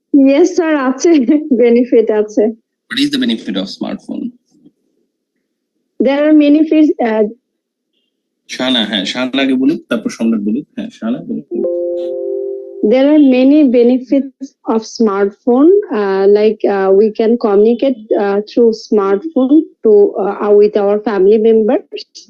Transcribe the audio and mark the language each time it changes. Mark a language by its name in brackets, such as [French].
[English] Yes, sir, [Bangla] আছে [English] benefit আছে. What is the benefit of smartphone? There are many fees. [Bangla] Shahana, হ্যাঁ শাহানা আগে বলুক, তারপর সম্রাট বলুক। হ্যাঁ শাহানা বলুক। [English] There are many benefits of smartphone, like we can communicate through smartphone to with our family members.